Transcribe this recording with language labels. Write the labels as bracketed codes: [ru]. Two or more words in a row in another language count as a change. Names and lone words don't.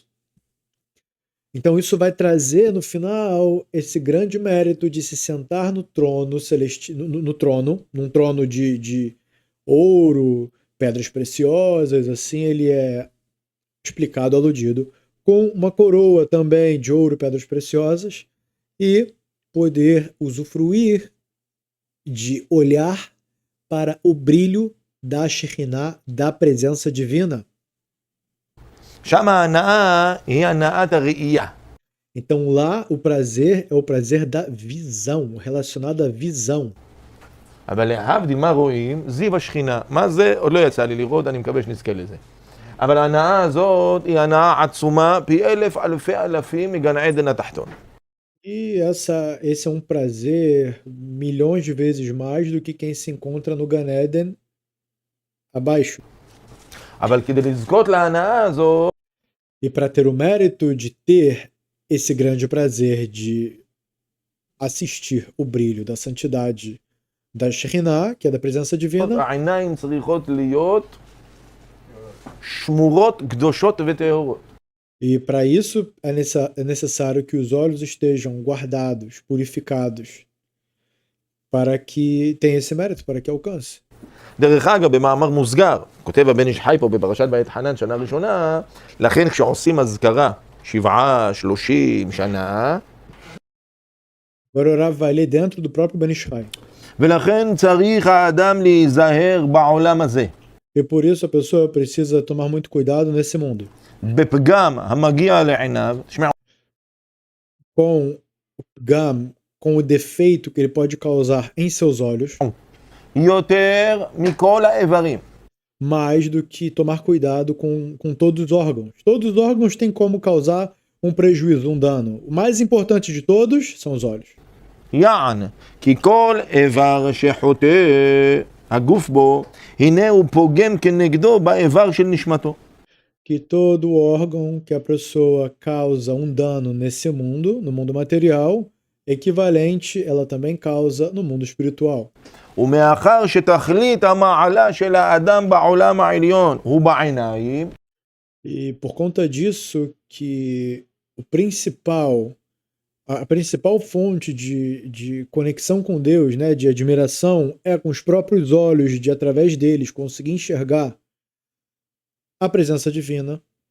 [pt] Então isso vai trazer no final esse grande mérito de se sentar no trono celestial, num trono de ouro, pedras preciosas, assim ele é explicado, aludido, com uma coroa também de ouro e pedras preciosas e poder usufruir de olhar para o brilho da Shekhinah, da presença divina. [he] שם ההנאה היא הנאת הראייה. [pt] Então lá o prazer é o prazer da visão, relacionado à visão. [he] אבל להבדיל, מה רואים? זיו השכינה. מה זה? עוד לא יצא לי לראות, אני מקווה שנזכה לזה. אבל ההנאה הזאת היא הנאה עצומה, פי אלף אלפי אלפים מגן עדן התחתון. [pt] E esse é um prazer milhões de vezes mais do que quem se encontra no Gan Eden abaixo. [he] אבל כדי לזכות להנאה הזאת, [pt] E para ter o mérito de ter esse grande prazer de assistir o brilho da santidade da Shekhinah, que é da presença divina, [he] העיניים צריכות להיות שמורות, קדושות וטהורות. [pt] e para isso é necessário que os olhos estejam guardados, purificados, para que tenha esse mérito, para que alcance. [he] דרך אגב, במאמר מוסגר, כותב הבן איש חי פה בפרשת בית חנן שנה ראשונה, לכן כשעושים אזכרה 7-30 שנה, [pt] Agora o Rav vai ler dentro do próprio Ben Ish Chai. [he] ולכן צריך האדם להיזהר בעולם הזה. [pt] E por isso a pessoa precisa tomar muito cuidado nesse mundo. [he] בפגם המגיע לעיניו, תשמעו, [pt] Com o gam, com o defeito que ele pode causar em seus olhos, [he] יותר מכל האיברים. [pt] mais do que tomar cuidado com todos os órgãos. Todos os órgãos têm como causar um prejuízo, um dano. O mais importante de todos são os olhos. [he] יען, כי כל איבר שחוטא הגוף בו, הנה הוא פוגם כנגדו באיבר של נשמתו. [pt] Que todo órgão que a pessoa causa um dano nesse mundo, no mundo material, equivalente ela também causa no mundo espiritual. [he] ומאחר שתכלית המעלה של האדם בעולם העליון הוא בעיניים, [pt] E por conta disso que a principal fonte de conexão com Deus, né, de admiração, é com os próprios olhos, de através deles conseguir enxergar a presença divina.